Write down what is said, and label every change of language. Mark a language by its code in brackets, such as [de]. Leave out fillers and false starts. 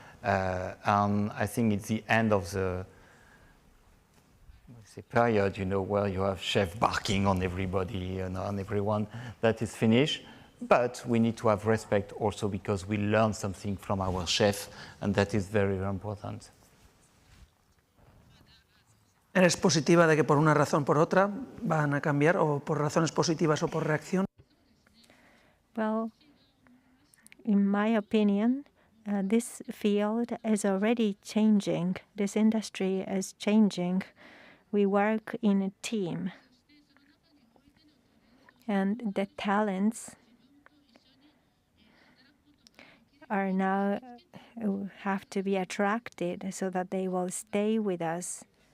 [en] And I think it's the end of the period, where you have chef barking on everybody and on everyone. That is finished. But we need to have respect also because we learn something from our chef, and that is very, very important. [es] ¿Eres positiva de que por una razón o por otra van a cambiar, o por razones positivas o por reacción? [en] Well, in my opinion, this field is already changing. This industry is changing. We work in a team. And the talents are now have to be attracted so that they will stay with us.